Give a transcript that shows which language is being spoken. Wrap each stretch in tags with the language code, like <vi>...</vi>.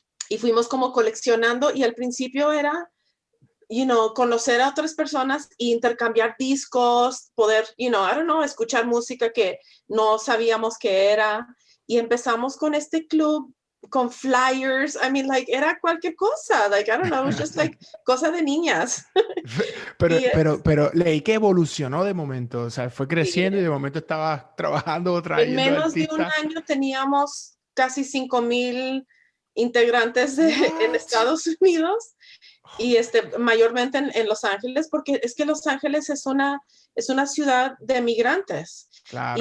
<es>Y fuimos como coleccionando, y al principio era, conocer a otras personas, intercambiar discos, poder, escuchar música que no sabíamos qué era. Y empezamos con este club, con flyers.</es> <en>I mean,</en> <es>era cualquier cosa.</es> <en>I don't know, it was just</en> <es>cosa de niñas. Pero leí que evolucionó de momento, o sea, fue creciendo, sí. Y de momento estabas trabajando, trayendo en menos artistas. de un año teníamos casi 5,000 integrantes en Estados Unidos, y mayormente en Los Ángeles, porque es que Los Ángeles es una ciudad de migrantes. Claro.</es>